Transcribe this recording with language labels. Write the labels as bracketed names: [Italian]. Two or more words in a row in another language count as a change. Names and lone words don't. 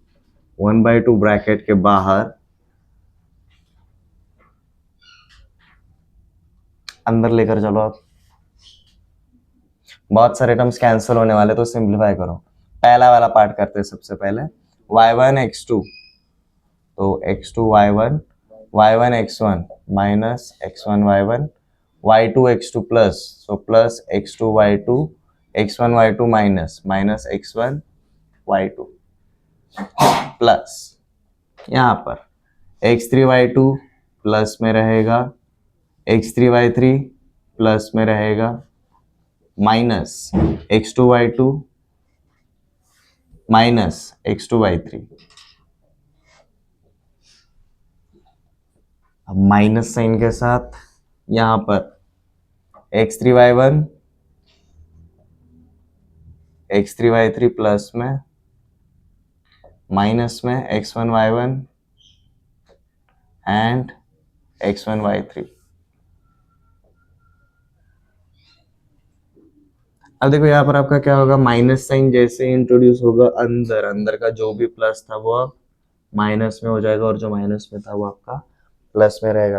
[Hindi] 1/2 ब्रैकेट के बाहर अंदर लेकर चलो। आप बहुत सारे [English] terms cancel [Hindi] होने वाले, तो सिंप्लीफाई करो। पहला वाला पार्ट करते हैं सबसे पहले, y1 x2, तो x2 y1, y1 x1 माइनस x1 y1, y2 x2 प्लस, [English] so plus [Hindi] x2 y2, x1 y2 [English] minus minus [Hindi] x1 y2 प्लस यहाँ पर x3 y2 प्लस में रहेगा, x3 y3 प्लस में रहेगा, माइनस x2 y2 माइनस x2 y3। अब [English] minus sign [Hindi] के साथ यहां पर x3 y1, x3 y3 प्लस में, माइनस में x1 y1 एंड x1 y3। अब देखो यहाँ पर आपका क्या होगा? [English] minus sign [Hindi] जैसे इंट्रोड्यूस होगा अंदर, अंदर का जो भी प्लस था वो अब माइनस में हो जाएगा और जो माइनस में था वो आपका प्लस में रहेगा।